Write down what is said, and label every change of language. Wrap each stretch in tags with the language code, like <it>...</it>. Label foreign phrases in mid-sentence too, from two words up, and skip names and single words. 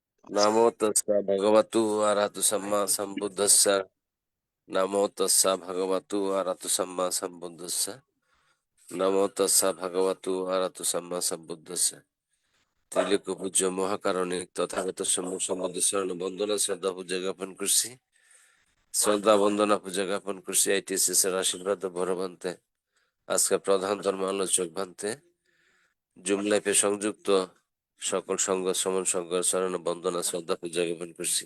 <pi>Namo tassa bhagavatu arahato samma sambuddhassa. Namo tassa bhagavatu arahato samma sambuddhassa. Namo tassa bhagavatu arahato samma sambuddhassa.</pi> <bn>ত্রিলোক পূজ্য মহাকারণিক তথাগত সম্মুখ সম্বন্ধে শরণ বন্দনা শ্রদ্ধা পূজা জ্ঞাপন করছি। শ্রদ্ধা বন্দনা পূজা জ্ঞাপন করছি আইটিএসএস এর আশীর্বাদ ভরবান্তে। আজকে প্রধান ধর্ম আলোচক ভান্তে জুম লাইফে সংযুক্ত সকল সংঘ সমন সংঘ শরণ বন্দনা শ্রদ্ধা পূজা জ্ঞাপন করছি।</bn>